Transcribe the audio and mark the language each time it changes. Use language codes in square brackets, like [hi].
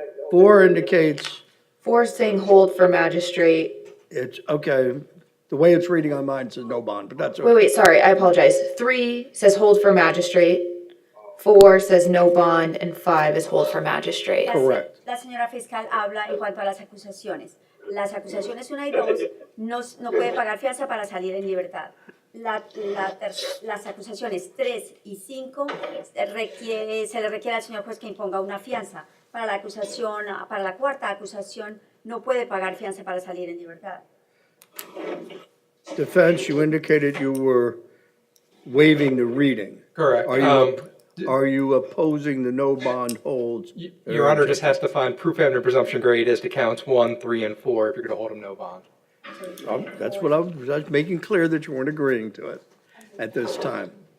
[en] 4 indicates 4 is saying hold for magistrate. it's, okay, the way it's reading on mine says no bond, but that's okay. Wait, sorry, I apologize. 3 says hold for magistrate. 4 says no bond, and 5 is hold for magistrate. Correct. [es] La señora fiscal habla en cuanto a las acusaciones. Las acusaciones 1 y 2 no puede pagar fianza para salir en libertad. Las acusaciones 3 y 5 se le requiere al señor juez que imponga una fianza. Para la cuarta acusación no puede pagar fianza para salir en libertad. [en] Defense, you indicated you were waiving the reading. Correct. Are you opposing the no bond holds? Your Honor just has to find proof evident presumption grade as to counts 1, 3, and 4 if you're going to hold them no bond. That's what I was making clear that you weren't agreeing to it at this time.